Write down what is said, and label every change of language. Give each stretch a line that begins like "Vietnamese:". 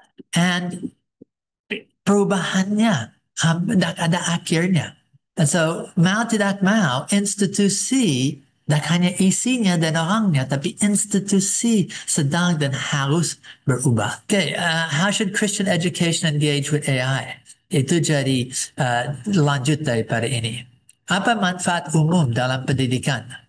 Indonesian: And perubahannya tidak ada akhirnya. And so mau tidak mau institusi tak hanya isinya dan orangnya, tapi institusi sedang dan harus berubah.
English: Okay, how should Christian education engage with AI?
Indonesian: Itu jadi lanjut daripada ini. Apa manfaat umum dalam pendidikan?